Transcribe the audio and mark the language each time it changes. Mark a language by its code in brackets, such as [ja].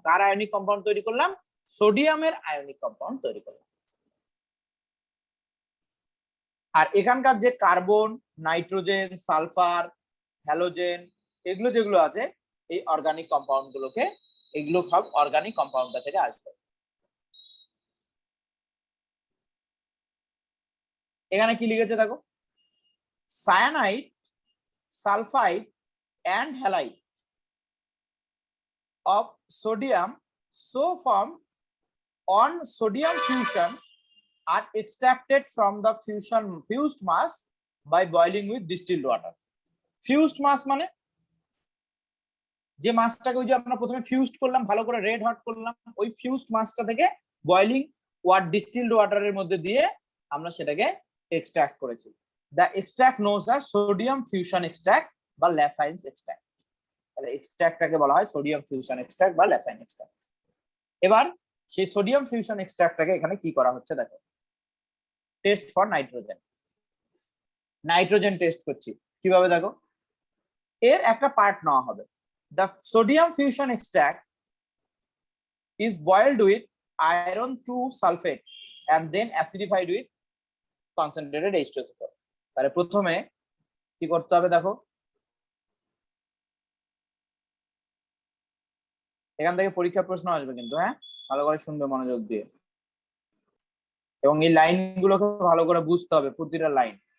[bn] কার ionic compound তৈরি করলাম? সোডিয়ামের আয়নিক কম্পাউন্ড তৈরি করলাম। আর এখানকার যে কার্বন, নাইট্রোজেন, সালফার, হ্যালোজেন, এগুলো যেগুলো আছে, এই অর্গানিক কম্পাউন্ড গুলোকে, এগুলো সব অর্গানিক কম্পাউন্ডটা থেকে আসবে। এখানে কি লিখেছে দেখো, [en] Cyanide, sulphide and halide of sodium so formed on sodium fusion are extracted from the fused mass by boiling with distilled water. [bn] Fused mass মানে যে মাসটাকে ওই যে আমরা প্রথমে ফিউজড করলাম, ভালো করে রেড হট করলাম, ওই ফিউজড মাসটা থেকে বয়লিং ডিস্টিলড ওয়াটারের মধ্যে দিয়ে আমরা সেটাকে এক্সট্রাক্ট করেছি। [en] The extract knows as sodium fusion extract বা Lassaigne's extract. [bn] তাহলে এক্সট্রাক্টটাকে বলা হয় সোডিয়াম ফিউশন এক্সট্রাক্ট বা ল্যাসাইন এক্সট্রাক্ট। এবার সেই সোডিয়াম ফিউশন এক্সট্রাক্টটাকে এখানে কি করা হচ্ছে দেখো, test for nitrogen. Nitrogen test করছি কিভাবে দেখো, এর একটা পার্ট নেওয়া হবে। [en] The sodium fusion extract is boiled with iron 2 sulfate and then acidified with concentrated H2SO4. [bn] তাহলে প্রথমে কি করতে হবে দেখো, এখান থেকে পরীক্ষা প্রশ্ন আসবে কিন্তু, হ্যাঁ ভালো করে শুনবে মনোযোগ দিয়ে, এবং এই লাইন গুলোকে ভালো করে বুঝতে হবে প্রতিটা লাইন।